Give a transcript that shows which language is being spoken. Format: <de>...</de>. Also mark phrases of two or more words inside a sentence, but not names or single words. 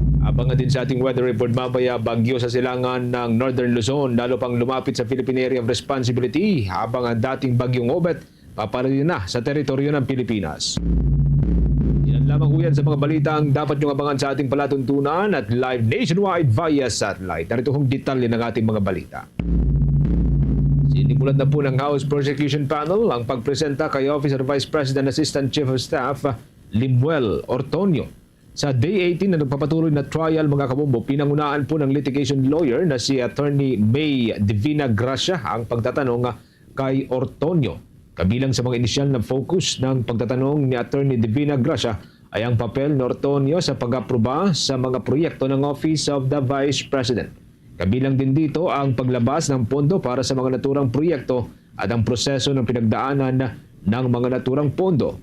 <tl>Abangan din sa ating weather report mamaya, bagyo sa silangan ng Northern Luzon, lalo pang lumapit sa Philippine Area of Responsibility, habang ang dating bagyong Obet paparating na sa teritoryo ng Pilipinas. Yan lamang po yan sa mga balita ang dapat niyong abangan sa ating palatuntunan at</tl> <en>live nationwide via satellite.</en> <tl>Narito hong detalye ng ating mga balita. Sinimulan na po ng House Prosecution Panel ang pagpresenta kay Office of Vice President Assistant Chief of Staff Limuel Ortonio sa Day 18 na nagpapatuloy na trial, mga kabombo. Pinangunaan po ng</tl> <en>litigation lawyer</en> <tl>na si Attorney May Divina Gracia ang pagtatanong kay Ortonio. Kabilang sa mga inisyal na focus ng pagtatanong ni Attorney Divina Gracia ay ang papel ni Ortonio sa pag-aproba sa mga proyekto ng Office of the Vice President. Kabilang din dito ang paglabas ng pondo para sa mga naturang proyekto at ang proseso ng pinagdaanan ng mga naturang pondo.</tl>